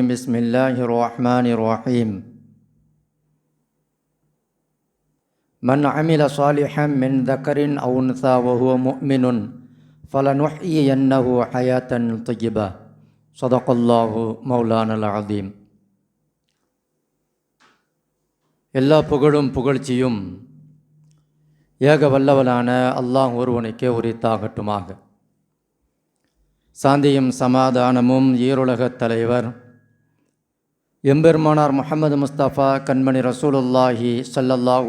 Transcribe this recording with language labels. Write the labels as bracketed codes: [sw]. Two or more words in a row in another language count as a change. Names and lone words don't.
[ar] بسم الله الرحمن الرحيم. من عمل صالحا من ذكر أو أنثى وهو مؤمن فلنحيينه حياة طيبة. صدق الله مولانا العظيم. [ta] எல்லா புகழும் புகழ்ச்சியும் ஏக வல்லவனான அல்லாஹ் ஒருவனுக்கே உரித்தாகட்டுமாக. சாந்தியும் சமாதானமும் ஈருலகத் தலைவர் எம்பெருமானார் முஹம்மது முஸ்தபா கண்மணி [ar] رسول الله صلى الله